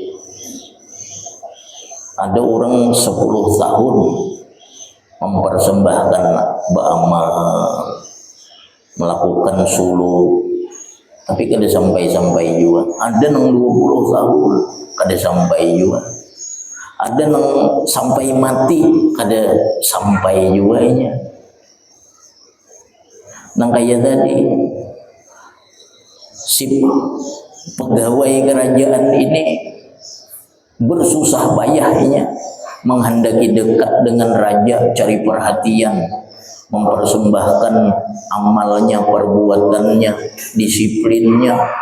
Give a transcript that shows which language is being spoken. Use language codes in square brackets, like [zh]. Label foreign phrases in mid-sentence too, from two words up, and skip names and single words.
[bjn] Ada orang 10 tahun mempersembahkan beramal, melakukan sulu, tapi kada sampai juga. Ada nang 20 tahun kada sampai juga. Ada nang sampai mati kada sampai juga nya. Nang kaya tadi si pegawai kerajaan ini bersusah payahnya menghendaki dekat dengan raja, cari perhatian, mempersembahkan amalnya, perbuatannya, disiplinnya.